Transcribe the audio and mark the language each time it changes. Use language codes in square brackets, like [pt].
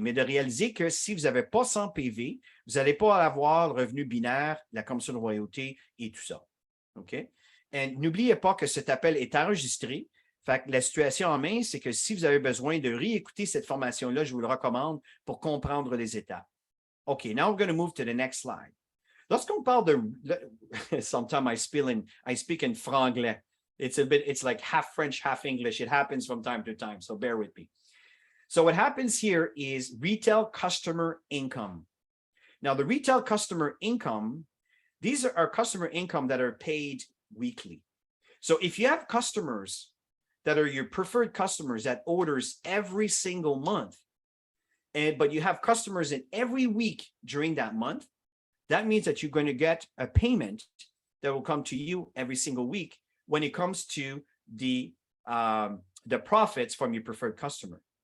[fr] Mais de réaliser que si vous n'avez pas 100 PV, vous n'allez pas avoir le revenu binaire, la commission de royauté et tout ça. OK? Et n'oubliez pas que cet appel est enregistré. Fait que la situation en main, c'est que si vous avez besoin de réécouter cette formation-là, je vous le recommande pour comprendre les étapes. [en] OK, now we're going to move to the next slide. [fr] Lorsqu'on parle de, [en] sometimes I speak in franglais. It's like half French, half English. It happens from time to time, so bear with me. So what happens here is retail customer income. Now, the retail customer income, these are customer income that are paid weekly. So if you have customers that are your preferred customers that orders every single month, but you have customers in every week during that month, that means that you're going to get a payment that will come to you every single week when it comes to the profits from your preferred customer.